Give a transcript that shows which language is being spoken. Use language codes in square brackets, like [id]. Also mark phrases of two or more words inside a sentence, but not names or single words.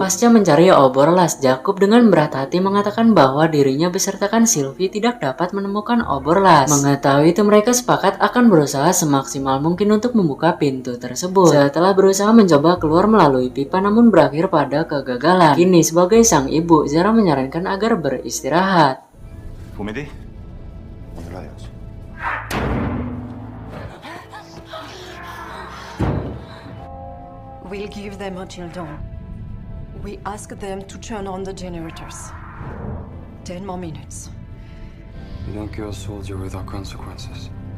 [id] Pasca mencari obor las, Jacob dengan berat hati mengatakan bahwa dirinya besertakan Sylvie tidak dapat menemukan obor las. Mengetahui itu mereka sepakat akan berusaha semaksimal mungkin untuk membuka pintu tersebut. Setelah berusaha mencoba keluar melalui pipa namun berakhir pada kegagalan. Kini sebagai sang ibu, Zara menyarankan agar beristirahat. [fr] Vous m'aidez? On est là, Yas. [en] We'll give them until dawn. We ask them to turn on the generators. 10 more minutes. You don't kill a soldier without consequences.